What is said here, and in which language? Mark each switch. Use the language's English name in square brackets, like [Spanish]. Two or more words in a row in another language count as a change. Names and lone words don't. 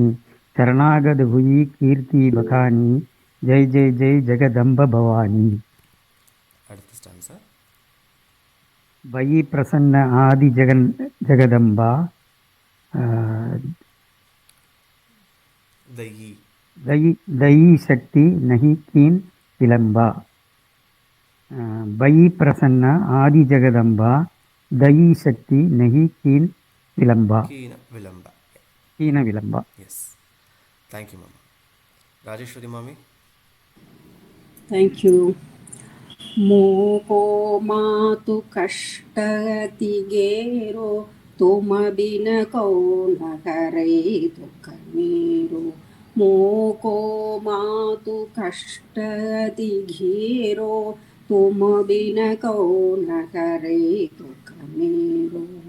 [Hindi] शरणागत हुई कीर्ति बखानी, जय जय जय जगदम्ब भवानी. [Tamil] அடுத்த ஸ்டான்ஸா. [Hindi] वही प्रसन्न आदि जगदम्बा, दयी दयी शक्ति नहीं कीन विलंबा बयी प्रसन्न आदि जगदम्बा दयी शक्ति नहीं कीन विलंबा [English] yes thank you mama Rajeshwari mami thank you [Hindi] मोको मातु कष्टति गेरो तुम बिन कौन हरे दुख मेरो मोको मातु कष्टति घेरो तुम बिन कौन हरे दुख मेरो